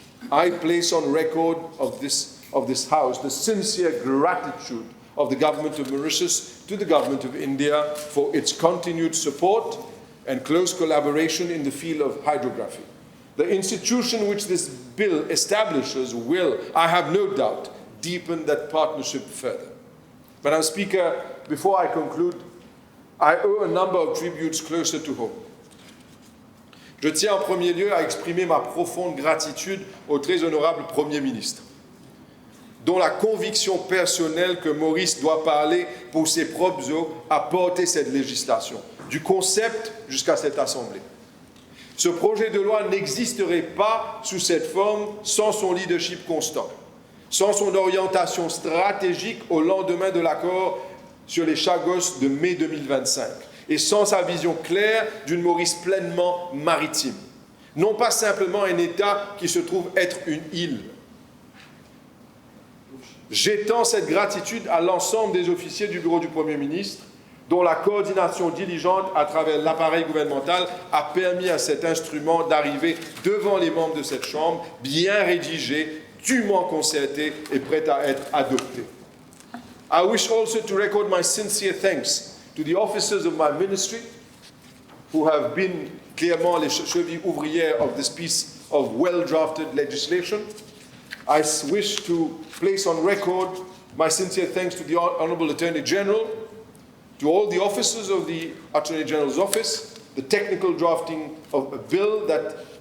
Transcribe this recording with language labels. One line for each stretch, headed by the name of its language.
English: I place on record of this House the sincere gratitude of the government of Mauritius to the government of India for its continued support and close collaboration in the field of hydrography. The institution which this bill establishes will, I have no doubt, deepen that partnership further. Madam Speaker, before I conclude, I owe a number of tributes closer to home.
French: Je tiens en premier lieu à exprimer ma profonde gratitude au très honorable Premier ministre, dont la conviction personnelle que Maurice doit parler pour ses propres eaux a porté cette législation, du concept jusqu'à cette Assemblée. Ce projet de loi n'existerait pas sous cette forme sans son leadership constant, sans son orientation stratégique au lendemain de l'accord sur les Chagos de mai 2025, et sans sa vision claire d'une Maurice pleinement maritime. Non pas simplement un État qui se trouve être une île. J'étends cette gratitude à l'ensemble des officiers du bureau du Premier ministre, dont la coordination diligente à travers l'appareil gouvernemental a permis à cet instrument d'arriver devant les membres de cette Chambre, bien rédigé, dûment concerté et prêt à être adopté.
English: I wish also to record my sincere thanks to the officers of my ministry who have been
French: clairement les chevilles ouvrières
English: of this piece of well-drafted legislation. I wish to place on record my sincere thanks to the Honourable Attorney General, to all the officers of the Attorney General's office, the technical drafting of a bill that